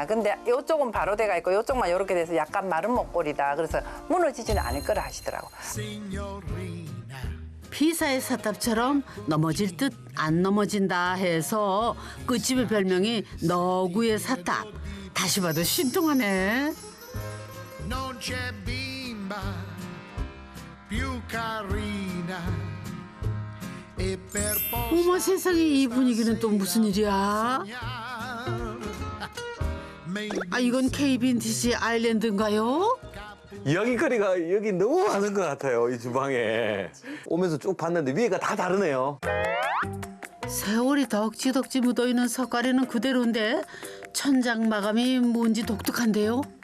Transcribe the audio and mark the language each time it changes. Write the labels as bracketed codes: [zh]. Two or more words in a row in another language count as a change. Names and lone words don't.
[ko] 근데 이쪽은 바로 돼가 있고 이쪽만 이렇게 돼서 약간 마른 목골이다. 그래서 무너지지는 않을 거라 하시더라고. 피사의 사탑처럼 넘어질 듯 안 넘어진다 해서 끝집의 별명이 너구의 사탑. 다시 봐도 신통하네. [it] Non c'è bimba più carina e per [ko] 어머 세상에 이 분위기는 또 무슨 일이야? 아 이건 KBNTC 아일랜드인가요? 이야기거리가 여기 너무 많은 것 같아요. 이 주방에 오면서 쭉 봤는데 위에가 다 다르네요. 세월이 덕지덕지 묻어있는 석가래는 그대로인데 천장 마감이 뭔지 독특한데요?